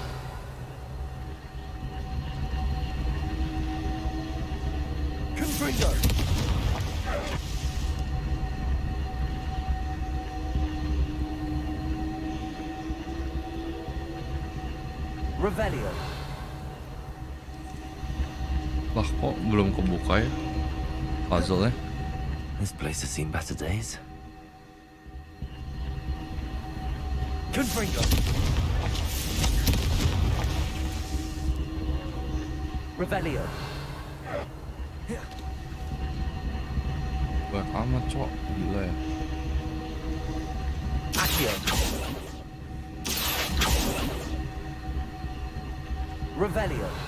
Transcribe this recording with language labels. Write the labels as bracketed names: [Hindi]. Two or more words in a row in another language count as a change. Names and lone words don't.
[Indonesian] Confringo. Revelio. Lah kok belum kebuka ya puzzle-nya? [English] This place has seen better days. [Indonesian] Confringo. Revelio. Banyak amat cok, gila ya. Accio. Revelio.